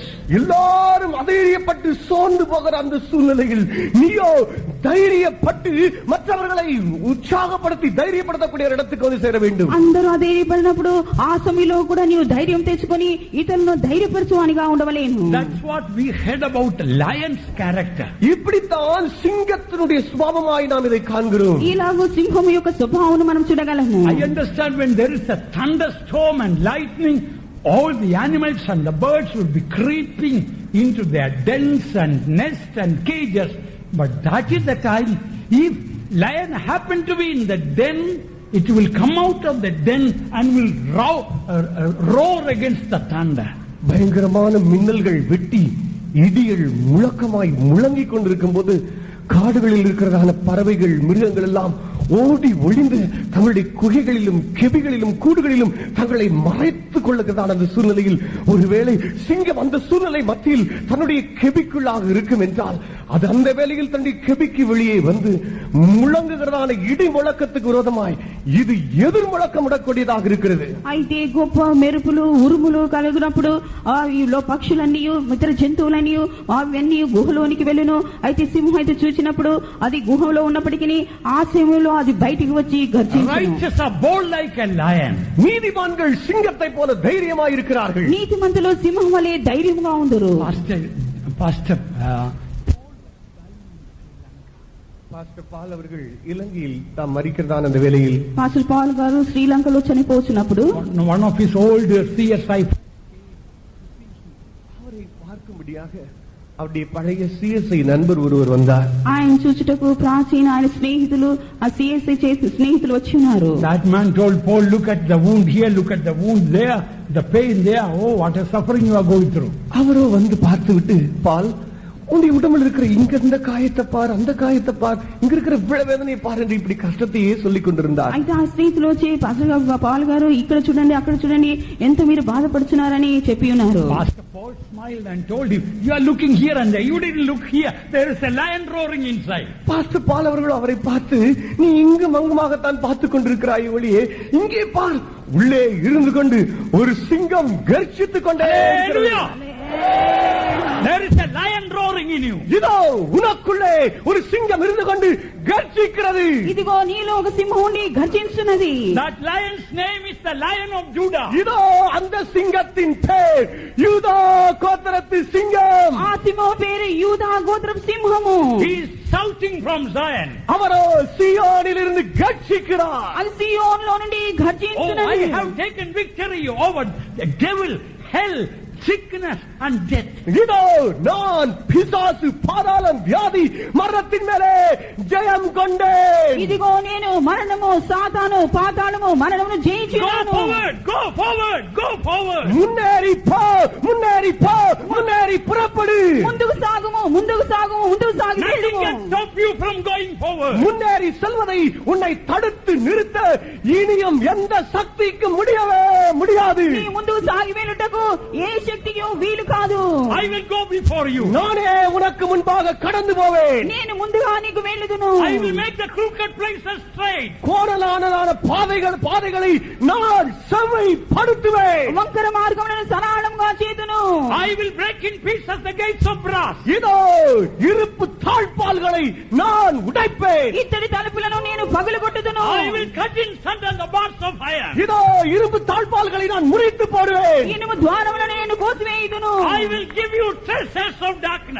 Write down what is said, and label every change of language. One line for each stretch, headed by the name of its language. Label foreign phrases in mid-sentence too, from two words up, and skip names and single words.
Tamil: எல்லாரும் அதைரியப்பட்டு சோர்ந்து போகிற அந்த சூழ்நிலையில் நீயோ தைரியப்பட்டு மற்றவர்களை உற்சாகப்படுத்தி தைரியப்படுத்தக்கூடிய இடத்துக்கு வந்து சேர வேண்டும்.
Telugu: అందరూ అధైర్యపడినప్పుడు ఆ సమయంలో కూడా నీవు ధైర్యం తెచ్చుకొని ఇతరులను ధైర్యపరచువానిగా ఉండవలేను.
English: That's what we heard about lion's character.
Tamil: இப்படித்தான் சிங்கத்தினுடைய சுபாவமாய் நாம் இதை காண்கிறோம்.
Telugu: ఇలాగూ సింహం యొక్క స్వభావం మనం చూడగలము.
English: I understand when there is a thunderstorm and lightning, all the animals and the birds will be creeping into their dens and nests and cages. But that is the time, if lion happen to be in the den, it will come out of the den and will roar against the thunder.
Tamil: பயங்கரமான மின்னல்கள் வெட்டி இடிகள் முழக்கமாய் முழங்கிக் கொண்டிருக்கும் போது காடுகளில் இருக்கிறதான பறவைகள் மிருகங்கள் எல்லாம் ஓடி ஒளிந்து தங்களுடைய குகைகளிலும் கெபிகளிலும் கூடுகளிலும் தங்களை மறைத்துக் கொள்ளுகிறதான அந்த சூழ்நிலையில் ஒருவேளை சிங்கம் அந்த சூழ்நிலை மத்தியில் தன்னுடைய கெபிக்குள்ளாக இருக்கும் என்றால் அது அந்த வேளையில் தன்னுடைய கெபிக்கு வெளியே வந்து முழங்குகிறதான இடி முழக்கத்துக்கு விரோதமாய் இது எதிர் முழக்கமிடக்கூடியதாக இருக்கிறது.
Telugu: అయితే గొప్ప మెరుపులు ఉరుములు కలిగినప్పుడు ఆవిలో పక్షులన్నీ ఇతర జంతువులన్నీ అవన్నీ గుహలోనికి వెళ్ళును. అయితే సింహం అయితే చూసినప్పుడు అది గుహలో ఉన్నప్పటికీ ఆ సమయంలో అది బయటికి వచ్చి గర్జించును.
English: Righteous are bold like a lion.
Tamil: நீதிமான்கள் சிங்கத்தை போல தைரியமாய் இருக்கிறார்கள்.
Telugu: నీతిమంతులు సింహం వలె ధైర్యంగా ఉందరు.
English: Pastor
Tamil: பால் அவர்கள் இலங்கையில் தாம் மரிக்கிறதான அந்த வேளையில்
Telugu: పాస్టర్ పాల్ గారు శ్రీలంకలో చనిపోతున్నప్పుడు
English: one of his old CSI
Tamil: அவரை பார்க்கும்படியாக அவருடைய பழைய சிஎஸ்ஐ நண்பர் ஒருவர் வந்தார்.
Telugu: ఆయన చూచుటకు ప్రాచీన ఆయన స్నేహితులు ఆ సిఎస్ఐ చేసి స్నేహితులు వచ్చి ఉన్నారు.
English: That man told Paul, look at the wound here, look at the wound there, the pain there. Oh, what a suffering you are going through.
Tamil: அவரோ வந்து பார்த்து விட்டு, பால் உன்னுடைய உடம்பில் இருக்கிற இங்க இந்த காயத்தை பார், அந்த காயத்தை பார், இங்க இருக்கிற வேதனையை பார் என்று இப்படி கஷ்டத்தையே சொல்லிக் கொண்டிருந்தார்.
Telugu: అయితే ఆ స్నేహితులు వచ్చి పాల్ గారు ఇక్కడ చూడండి అక్కడ చూడండి ఎంత మీరు బాధపడుతున్నారని చెప్పి ఉన్నారు.
English: Pastor Paul smiled and told him, you are looking here and there, you didn't look here, there is a lion roaring inside.
Tamil: பாஸ்டர் பால் அவர்கள் அவரை பார்த்து, நீ இங்கு மங்குமாகத்தான் பார்த்துக் கொண்டிருக்கிறாய் ஒளியே, இங்கே பார், உள்ளே இருந்து கொண்டு ஒரு சிங்கம் கர்ஜித்துக் கொண்டே
English: there is a lion roaring in you.
Tamil: இதோ உனக்குள்ளே ஒரு சிங்கம் இருந்து கொண்டு கர்ஜிக்கிறது.
Telugu: ఇదిగో నీలో ఒక సింహం ఉండి గర్జించున్నది.
English: That lion's name is the Lion of Judah.
Tamil: இதோ அந்த சிங்கத்தின் பேர் யூதா கோத்திரத்து சிங்கம்.
Telugu: ఆ సింహం పేరు యూదా గోత్రం సింహము.
English: He is shouting from Zion.
Tamil: அவரோ சீயோனில் இருந்து கர்ஜிக்கிறார்.
Telugu: అది సియోనులో నుండి Oh, గర్జించున్నది.
English: I have taken victory over the devil, hell, sickness and death.
Tamil: இதோ நான் பிசாசு பாதாளம் வியாதி மரணத்தின் மேலே ஜெயம் கொண்டேன்.
Telugu: ఇదిగో నేను మరణము సాతాను పాతాళము మరణమును
English: Go
Telugu: జయించున్నాను.
English: forward, go forward, go forward.
Tamil: முன்னேறி போ, முன்னேறி போ, முன்னேறி புறப்படு.
Telugu: ముందుకు సాగుము ముందుకు సాగుము ముందుకు సాగి
English: Nothing
Telugu: వెళ్ళుము.
English: can stop stop you from going forward.
Tamil: முன்னேறி செல்வதை உன்னை தடுத்து நிறுத்த இனியும் எந்த சக்திக்கு முடியவே முடியாது.
Telugu: నీ ముందుకు సాగి వెళ్ళుటకు ఏ శక్తికి వీలు కాదు.
English: I will go before you.
Tamil: நானே உனக்கு முன்பாக கடந்து போவேன்.
Telugu: నేను ముందుగా నీకు వెళ్ళుదును.
English: I will make the crooked places straight.
Tamil: கோணலான பாதைகளை நான் செவ்வைப்படுத்துவேன்.
Telugu: వంకర మార్గములను సరళంగా చేతును.
English: I will break in pieces the gates of brass.
Tamil: இதோ இருப்பு தாழ்பால்களை நான் உடைப்பேன்.
Telugu: ఇత్తడి తలుపులను నేను పగలగొట్టుదును.
English: I will cut in sunder the bars of iron.
Tamil: இதோ இருப்பு தாழ்பால்களை நான் முறித்து போடுவேன்.
Telugu: ఇనుము ద్వారములను నేను కోసివేయుదును.
English: I will give you treasures of darkness.